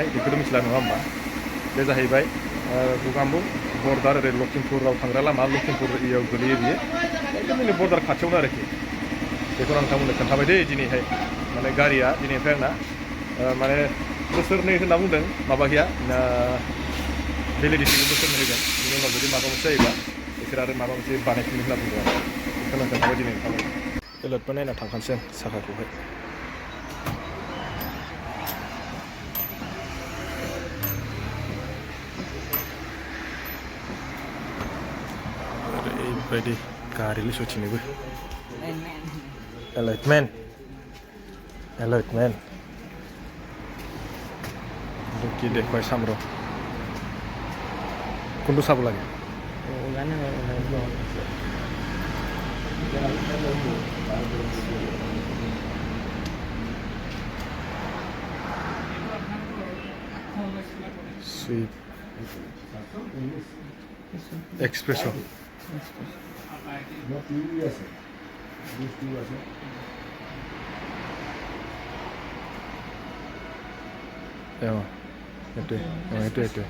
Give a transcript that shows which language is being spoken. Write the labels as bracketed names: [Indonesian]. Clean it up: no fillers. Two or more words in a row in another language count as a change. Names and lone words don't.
[Bodo] बेखौथ' मिथिला नङा होमबा बे जाहैबाय गुगामुर बर्डार ओरै लखिमपुराव थांग्रा लामा लखिमपुर एरियायाव गोलैयो बियो जोंनि बर्डार खाथियावनो आरोखि बेखौनो नोंथांमोननो खोन्थाबाय दे दिनैहाय माने गारिया दिनैनिफ्राय आंना माने बोसोरनै होनना बुंदों माबा गैया भेलिडिटिखौ बोसोरनै होगोन बिनि उनाव जुदि माबा मोनसे जायोबा बिसोर आरो माबा मोनसे बानायफिननो होनना बुंदों आरो बेखौनो खोन्थाबाय दिनै नोंथांमोन एलर्टबो नायना थांखानोसै आं साखाखौहाय ओरैबायदि गारिलै सथिनोबो एलाइटमेन्ट [Assamese] কি দেখুৱাই চাম ৰ কোনটো চাব লাগে সুইফট এক্সপ্ৰেছো এইটো